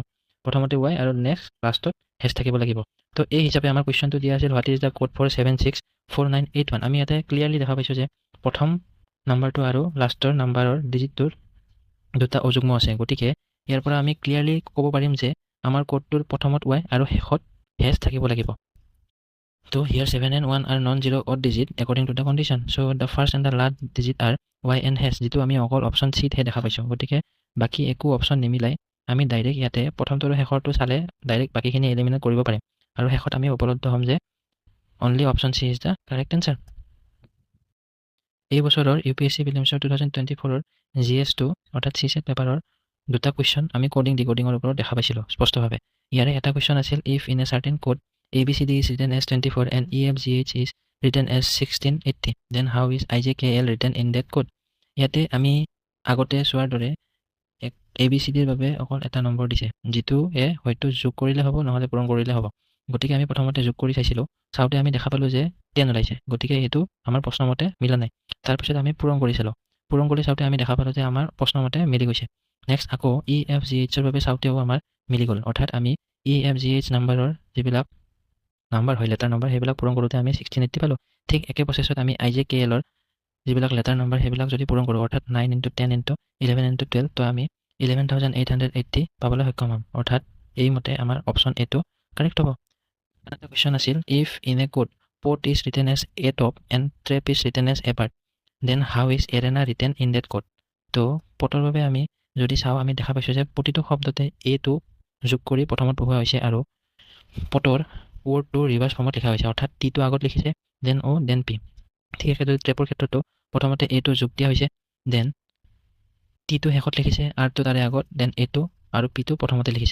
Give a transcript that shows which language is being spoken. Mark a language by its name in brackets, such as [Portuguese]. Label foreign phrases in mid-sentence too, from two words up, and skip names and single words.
[Assamese] প্ৰথমতে ৱাই আৰু নেক্সট লাষ্টত হেচ থাকিব লাগিব। তো এই হিচাপে আমাৰ কুৱেশ্যনটো দিয়া আছিল [English] what is the code for 764981. [Assamese] আমি ইয়াতে ক্লিয়াৰলি দেখা পাইছোঁ যে প্ৰথম নাম্বাৰটো আৰু লাষ্টৰ নাম্বাৰৰ ডিজিটটোৰ দুটা অযুগ্ম আছে, গতিকে ইয়াৰ পৰা আমি ক্লিয়াৰলি ক'ব পাৰিম যে আমাৰ কোডটোৰ প্ৰথমত ৱাই আৰু শেষত হেচ থাকিব লাগিব। [English] so here 7 and 1 are non-zero odd digit according to the condition. So the first and the last digit are y and hash, [Assamese] যিটো আমি অকল অপশ্যন চিতহে দেখা পাইছোঁ। গতিকে বাকী একো অপশ্যন নিমিলাই আমি ডাইৰেক্ট ইয়াতে প্ৰথমটো আৰু শেষৰটো চালে ডাইৰেক্ট বাকীখিনি এলিমিনেট কৰিব পাৰিম আৰু শেষত আমি উপলব্ধ হ'ম যে [English] only option C is the correct answer. [Assamese] এই বছৰৰ UPSC প্ৰিলিমছৰ 2024ৰ GS2 অৰ্থাৎ CSAT পেপাৰৰ দুটা কুৱেশ্যন আমি [English] coding decoding [Assamese] ওপৰত দেখা পাইছিলোঁ স্পষ্টভাৱে। ইয়াৰে এটা কুৱেশ্যন আছিল [English] if in a certain code ABCD is written as 24 and EFGH is written as 1680, then how is IJKL written in that code? [Assamese] ইয়াতে আমি আগতে চোৱাৰ দৰে ABCDৰ বাবে অকল এটা নম্বৰ দিছে, যিটো হয়তো যোগ কৰিলে হ'ব নহ'লে পূৰণ কৰিলে হ'ব। গতিকে আমি প্ৰথমতে যোগ কৰি চাইছিলোঁ, চাওঁতে আমি দেখা পালোঁ যে 10 ওলাইছে, গতিকে এইটো আমাৰ প্ৰশ্নমতে মিলা নাই। তাৰপিছত আমি পূৰণ কৰি চালোঁ, পূৰণ কৰি চাওঁতে আমি দেখা পালোঁ যে আমাৰ প্ৰশ্নমতে মিলি গৈছে। নেক্সট আকৌ EFGHৰ বাবে চাওঁতেও আমাৰ মিলি গ'ল, অৰ্থাৎ আমি EFGH নাম্বাৰৰ যিবিলাক নাম্বাৰ হয় লেটাৰ নাম্বাৰ সেইবিলাক পূৰণ কৰোঁতে আমি 1680 পালোঁ। ঠিক একে প্ৰচেছত আমি IJKLৰ যিবিলাক লেটাৰ নাম্বাৰ সেইবিলাক যদি পূৰণ কৰোঁ, অৰ্থাৎ 9 × 10 × 11 × 12, তো আমি 11,880 পাবলৈ সক্ষম হ'ম, অৰ্থাৎ এইমতে আমাৰ অপশ্যন এটো কাৰেক্ট হ'ব। এটা কুৱেশ্যন আছিল, [English] if in a code port is written as a top and trap is written as a part, then how is arena written in that code? [Assamese] তো পটৰ বাবে আমি যদি চাওঁ, আমি দেখা পাইছোঁ যে প্ৰতিটো শব্দতে এটো যোগ কৰি প্ৰথমত পঢ়োৱা হৈছে আৰু পটৰ ৱৰ্ডটো [English] reverse form [Assamese] লিখা হৈছে, অৰ্থাৎ টিটো আগত লিখিছে, [English] then O then P. [Assamese] ঠিক একেদৰে ট্ৰেপৰ ক্ষেত্ৰতো প্ৰথমতে এটো যোগ দিয়া হৈছে, দেন টিটো শেষত লিখিছে, আৰটো তাৰে আগত, দেন এটো আৰু পিটো প্ৰথমতে লিখিছে।